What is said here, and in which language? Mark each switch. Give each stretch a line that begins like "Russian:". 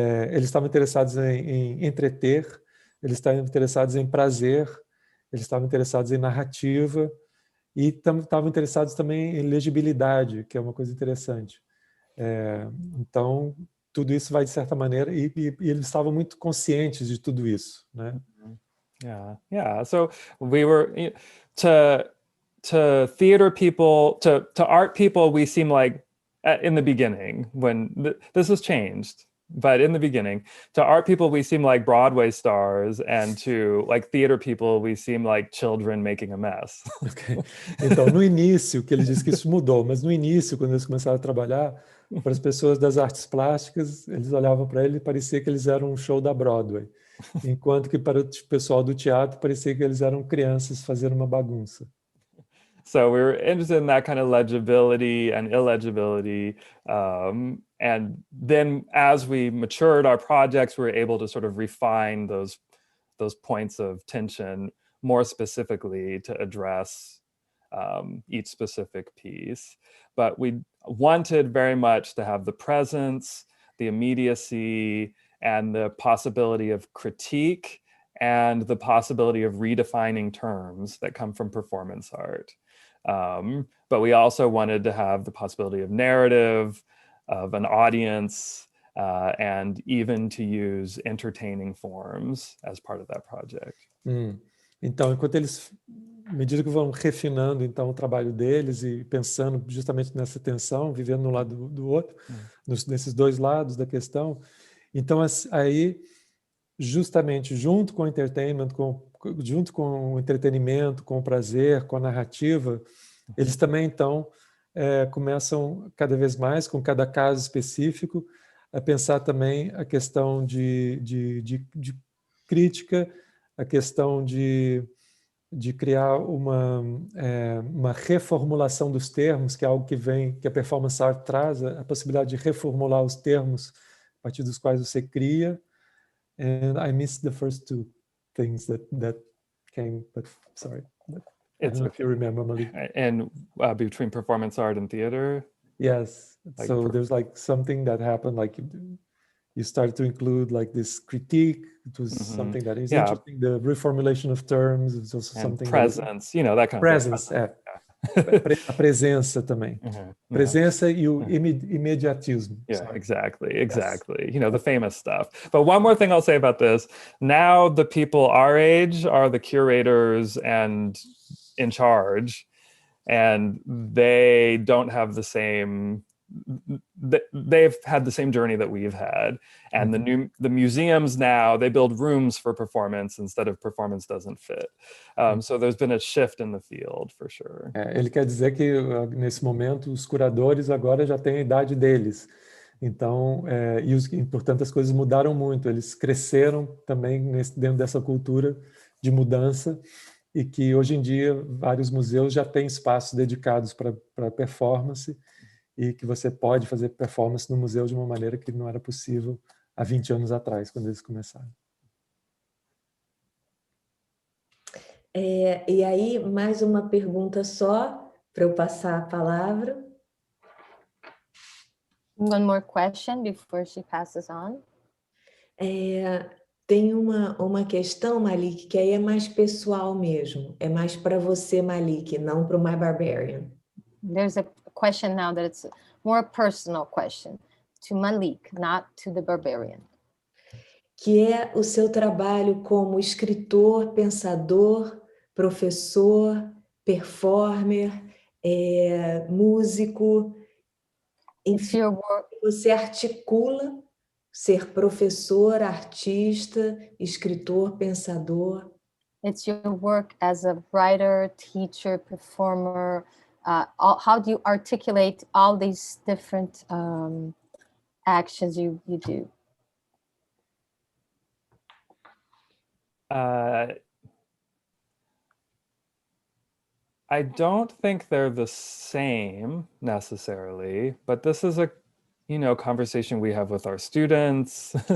Portuguese: Eles estavam interessados em entreter, eles estavam interessados em prazer, eles estavam interessados em narrativa e estavam interessados também em legibilidade, que é uma coisa interessante. Então, tudo isso vai de certa maneira, e eles estavam muito conscientes de tudo isso, né?
English: Yeah. So we were to theater people, to art people, we seem like in the beginning when this has changed. But in the beginning, to art people, we seem like Broadway stars, and to like theater people, we seem like children making a mess. Okay.
Portuguese: Então, no início, que ele disse que isso mudou, mas no início, quando eles começaram a trabalhar, para as pessoas das artes plásticas, eles olhavam para ele e parecia que eles eram um show da Broadway, enquanto que para o pessoal do teatro parecia que eles eram crianças fazendo uma bagunça.
English: So we were interested in that kind of legibility and illegibility. And then as we matured our projects, we were able to sort of refine those points of tension more specifically to address each specific piece. But we wanted very much to have the presence, the immediacy, and the possibility of critique, and the possibility of redefining terms that come from performance art. But we also wanted to have the possibility of narrative, of an audience, and even to use entertaining forms as part of that project.
Portuguese: Então, enquanto eles, à medida que vão refinando então o trabalho deles e pensando justamente nessa tensão, vivendo um lado do outro, nesses dois lados da questão, então aí justamente junto com o entertainment, junto com o entretenimento, com o prazer, com a narrativa, eles também então começam cada vez mais, com cada caso específico, a pensar também a questão de crítica, a questão de criar uma reformulação dos termos, que é algo que a performance art traz, a possibilidade de reformular os termos a partir dos quais você cria.
English: And I missed the first two things that came, but sorry. I don't know if you remember, Malik. And between performance art and theater? Yes. Like so there's like something that happened, like you started to include like this critique. It was something that is interesting. The reformulation of terms is also and something. Presence, that kind presence, of thing.
Portuguese: A presença também. Presença e o imediatismo.
English: Yeah, exactly. Yes. The famous stuff. But one more thing I'll say about this. Now the people our age are the curators and in charge, and they don't have the same, they've had the same journey that we've had. And the museums now, they build rooms for performance instead of performance doesn't fit. So there's been a shift in the field, for sure.
Portuguese: Ele quer dizer que, nesse momento, os curadores agora já têm a idade deles. Então, portanto, as coisas mudaram muito. Eles cresceram também dentro dessa cultura de mudança e que, hoje em dia, vários museus já têm espaços dedicados para performance e que você pode fazer performance no museu de uma maneira que não era possível há 20 anos atrás, quando eles começaram. E aí, mais uma pergunta só, para eu passar a palavra.
English: One more question before she passes on.
Portuguese: Tem uma questão, Malik, que aí é mais pessoal mesmo. É mais para você, Malik, não para o My Barbarian.
English: There's a question now that it's more a personal question to Malik, not to the Barbarian.
Portuguese: Que é o seu trabalho como escritor, pensador, professor, performer, músico. Enfim, você articula ser professor, artista, escritor, pensador.
English: It's your work as a writer, teacher, performer. How do you articulate all these different actions you do? I don't think they're the same necessarily, but this is a, conversation we have with our students.